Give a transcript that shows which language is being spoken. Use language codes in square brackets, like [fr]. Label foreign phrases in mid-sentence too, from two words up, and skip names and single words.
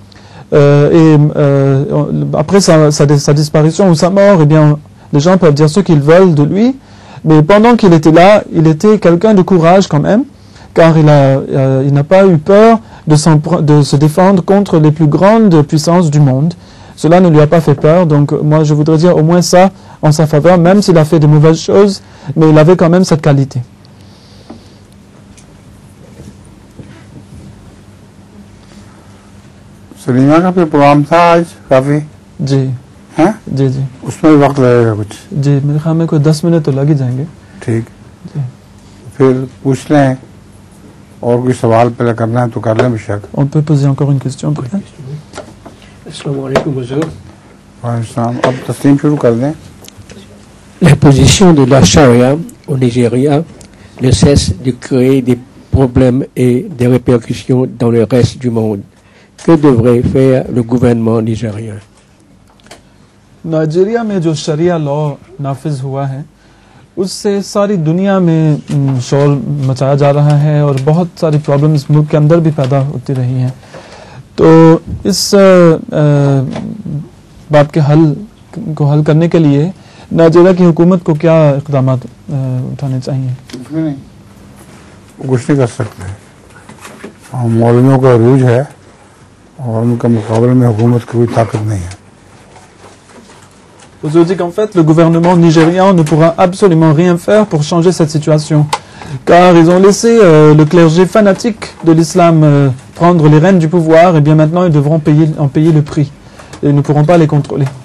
[fr] Après sa disparition ou sa mort, eh bien, les gens peuvent dire ce qu'ils veulent de lui, mais pendant qu'il était là, il était quelqu'un de courage quand même, car il n'a pas eu peur de se défendre contre les plus grandes puissances du monde. Cela ne lui a pas fait peur, donc moi je voudrais dire au moins ça en sa faveur, même s'il a fait de mauvaises choses, mais il avait quand même cette qualité. [ur] سلیمہ کا پھر پروگرام تھا آج کافی? جی ہیں? جی جی اس میں بھی وقت لگے گا کچھ? جی میرے خیال میں کوئی 10 منٹ تو لگ ہی جائیں گے. ٹھیک جی پھر پوچھ لیں، اور کوئی سوال پہلے کرنا ہے تو کر لیں بے شک. [fr] On peut poser encore une question peut-être? [ar] السلام عليكم, Huzour. [ur] اب تسلیم شروع کر دیں. [fr] La position de la charia au Nigeria ne cesse de créer des problèmes et des répercussions dans le reste du monde. Que devrait faire le gouvernement nigérien? [ur] نائجیریا میں جو شریعہ لاء نافذ ہوا ہے اس سے ساری دنیا میں شور مچایا جا رہا ہے اور بہت ساری پرابلمز ملک کے اندر بھی پیدا ہوتی رہی ہیں. تو اس بات کے حل کرنے کے لیے نائجیریا کی حکومت کو کیا اقدام اٹھانے چاہئیں? کچھ نہیں کر سکتے. مولویوں کا عروج ہے اور ان کا مقابلے میں حکومت کی کوئی طاقت نہیں ہے. [fr] Vous avez dit qu'en fait, le gouvernement nigérian ne pourra absolument rien faire pour changer cette situation, car ils ont laissé le clergé fanatique de l'islam prendre les rênes du pouvoir, et bien maintenant ils devront en payer le prix, et ils ne pourront pas les contrôler.